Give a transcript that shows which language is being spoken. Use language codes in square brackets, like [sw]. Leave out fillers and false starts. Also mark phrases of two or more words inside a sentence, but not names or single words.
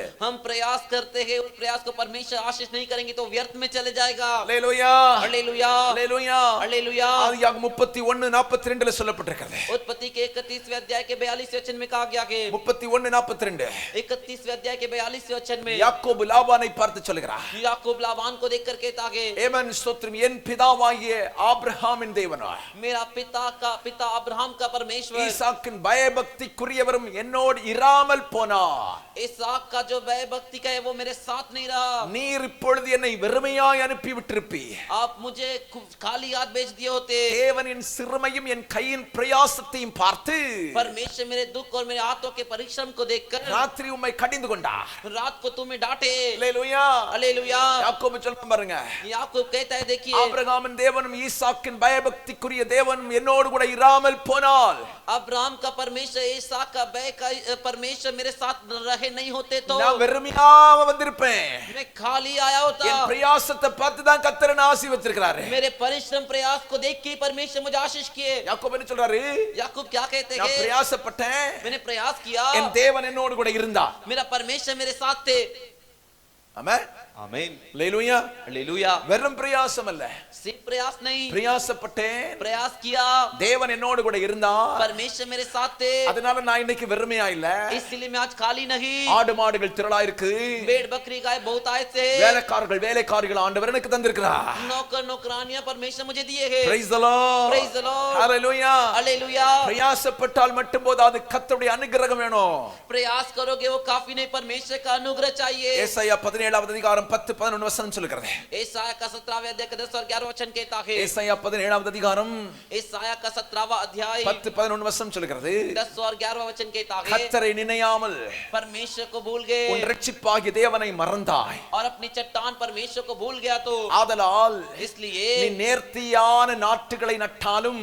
[hi] हम प्रयास करते हैं, उस प्रयास को परमेश्वर आशीष नहीं करेंगे तो व्यर्थ में चले जाएगा। [ta] அல்லேலூயா [hi] हालेलुया [ta] அல்லேலூயா [hi] हालेलुया। [ta] ஆதியாகமம் 31:42 சொல்லப்பட்டிருக்கிறது. [hi] उत्पत्ति के 31वें अध्याय के 42वें वचन में कहा गया है, [ta] 31:42 [hi] 31वें अध्याय के 42वें वचन में [ta] யாக்கோபு லாபானை பார்த்து சொல்கிறார், [hi] याकूब लाबान को देखकर कहता है, [ta] ஏமன் ஸ்தோத்திரம், என் பிதாவாகிய ஆபிரகாமின் தேவனாய் [hi] मेरा पिता अब्राहम का परमेश्वर, [ta] ஈசாக்கின் பயபக்திக்குரியவரும் என்னோடு இராமல் போனார். [hi] इसहाक का जो भय भक्ति का है वो मेरे साथ नहीं रहा। [ta] நீர் இப்பொழுது என்னை வெறுமையாய் அனுப்பி விட்டிருப்பீ, [hi] आप मुझे खाली हाथ भेज दिए होते। [ta] தேவனின் சிறுமையும் என் கையின் பிரயாசத்தையும் பார்த்து [hi] परमेश्वर मेरे दुख और मेरे हाथों के परिश्रम को देखकर [ta] ராத்திரி உம்மை கடிந்து கொண்டார். [hi] रात को तुम्हें डांटे। [ta] அல்லேலூயா [hi] हालेलुया। [ta] யாக்கோபு சொல்றான் பாருங்க, [hi] याकूब कहता है देखिए, [ta] ஆபிரகாமின் தேவனும் ஈசாக்கின் பயபக்திக்குரிய தேவனும் என்னோடு கூட இராமல் போனால், [hi] अब्राहम का परमेश्वर इसहाक का भय का परमेश्वर मेरे साथ रहे नहीं होते तो [ta] நான் வெறுமையா வந்திருப்பேன். [hi] मैं खाली आया होता। [ta] என் பிரயாசத்தை பார்த்து தான் கர்த்தர் என்னை ஆசீர்வதிச்சிருக்கிறாரு. [hi] मेरे परिश्रम प्रयास को देख के परमेश्वर मुझे आशीष किए। [ta] யாக்கோபு என்ன சொல்றாரு, [hi] याकूब क्या कहते [ta] நான் [hi] हैं, [ta] பிரயாசப்பட்டேன், [hi] मैंने प्रयास किया, [ta] என் தேவன் என்னோடு கூட இருந்தார். [hi] मेरा परमेश्वर मेरे साथ थे। [ta] ஆமென் [hi] आमीन [ta] அல்லேலூயா. [hi] हालेलुया। [ta] வெறும் பிரயாசம் அல்ல, [hi] सिर्फ प्रयास नहीं, [ta] பிரயாசப்பட்டேன், [hi] प्रयास किया, [ta] தேவன் என்னோடு கூட இருந்தார். [hi] परमेश्वर मेरे साथ थे, [ta] அதனால நான் இன்னைக்கு வெறுமையா இல்ல. [hi] इसलिए मैं आज खाली नहीं। [ta] ஆடு மாடுகள் திரளா இருக்கு, [hi] भेड़ बकरी गाय बहुत आए थे, [ta] வேலைக்காரர்கள் ஆண்டவர் எனக்கு தந்திருக்கிறார். [hi] नौकर नौकरानियां परमेश्वर मुझे दिए हैं। [en] Praise the Lord. Praise the Lord. Hallelujah. [hi] हालेलुया। [ta] பிரயாசப்பட்டால் மட்டும் போதாது, கர்த்தருடைய அனுகிரகம் வேணும். [hi] प्रयास करोगे वो काफी नहीं, परमेश्वर का अनुग्रह चाहिए। [ta] ஏசாயா 17வது அதிகாரம் 10-11 வசனம் சொல்லுகிறது. [hi] एसाया का 17वां अध्याय 10 और 11 वचन कहता है, [ta] ஏசாயா 17வது அதிகாரம் [hi] एसाया का 17वां अध्याय [ta] 10-11 வசனம் சொல்லுகிறது. [hi] 10 और 11 वचन कहता है, [ta] கர்த்தரை நினையாமல் [hi] परमेश्वर को भूल गए [ta] உன் இரட்சிப்பாகிய தேவனை மறந்தாய். [hi] और अपनी चट्टान परमेश्वर को भूल गया तो [ta] ஆதலால் [hi] इसलिए [ta] நீ நேர்த்தியான நாற்றுகளை நட்டாலும்,